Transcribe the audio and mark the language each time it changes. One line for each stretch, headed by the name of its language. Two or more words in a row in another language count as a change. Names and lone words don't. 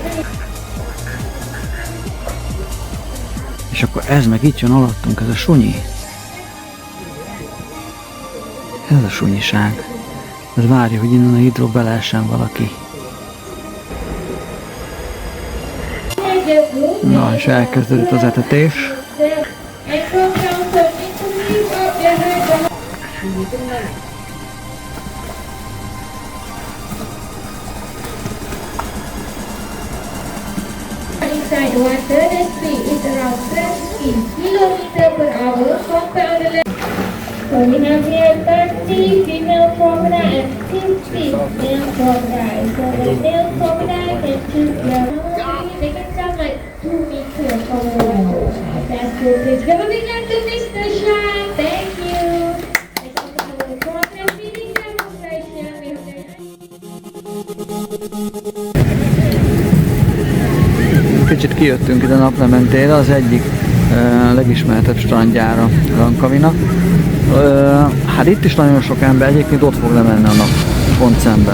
Hungarian: És akkor ez meg itt jön alattunk, ez a sunyi. Ez a sunyiság. Ez várja, hogy innen a hidró beleessen valaki. Na, és elkezdődött az etetés.
English: Inside water, the speed is around 20 km/h compared to the land. So we have here 30 female crocodile and 50 male crocodile. So the male crocodile can choose their they can jump like 2 meters from the water. That's good. Please give a big hand to Mr. Shine. Thank you. Let's also have a crocodile feeding demonstration. We have their
Hungarian: Kicsit kijöttünk ide naplementére, az egyik legismertebb strandjára Langkawinak. Hát itt is nagyon sok ember, egyébként ott fog lemenni a nap, pont szemben.